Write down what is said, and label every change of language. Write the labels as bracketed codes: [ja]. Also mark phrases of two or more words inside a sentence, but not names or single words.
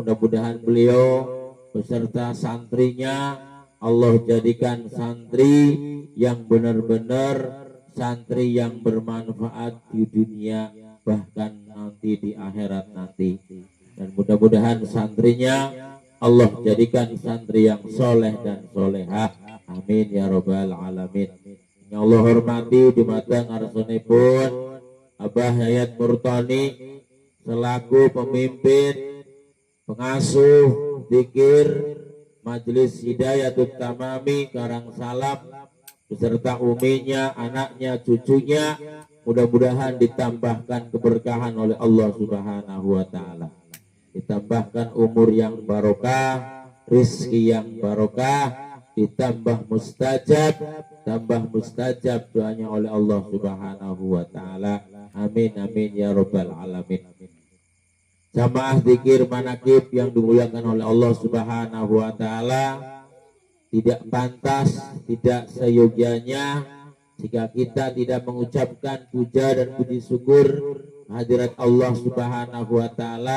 [id] Mudah-mudahan beliau beserta santrinya Allah jadikan santri yang benar-benar santri yang bermanfaat di dunia bahkan nanti di akhirat nanti, dan mudah-mudahan santrinya Allah jadikan santri yang soleh dan solehah, [ar] آمين يا رب العالمين. [id] Yang Allah hormati [jv] dumateng arsanipun [id] Abah Yayat Murtani selaku pemimpin pengasuh zikir Majelis Hidayatut Tamami Karangsalam beserta uminya, anaknya, cucunya, mudah-mudahan ditambahkan keberkahan oleh Allah [ar] سبحانه وتعالى, [id] ditambahkan umur yang barokah, rizki yang barokah, ditambah mustajab, tambah mustajab doanya oleh Allah [ar] سبحانه وتعالى, آمين آمين يا رب العالمين. [id] Jamaah zikir manakib yang dimuliakan oleh Allah [ar] سبحانه وتعالى, [id] tidak pantas, tidak seyogianya jika kita tidak mengucapkan puja dan puji syukur hadirat Allah [ar] سبحانه وتعالى.